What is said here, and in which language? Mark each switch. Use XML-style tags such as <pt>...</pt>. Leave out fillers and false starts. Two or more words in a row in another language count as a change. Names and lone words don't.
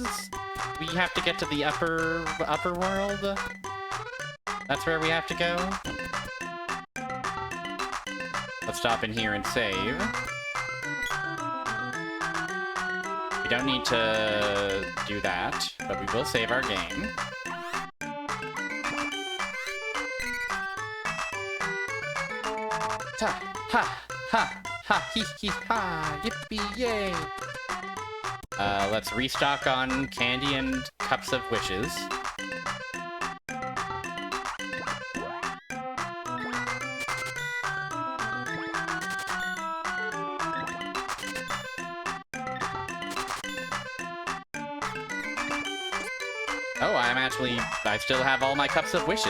<en>We have to get to the upper world? That's where we have to go? Let's stop in here and save. We don't need to do that, but we will save our game. Ha, ha, ha, ha, hee, hee, ha, yippee, yay! Let's restock on candy and cups of wishes. Oh, I still have all my cups of wishes.</en>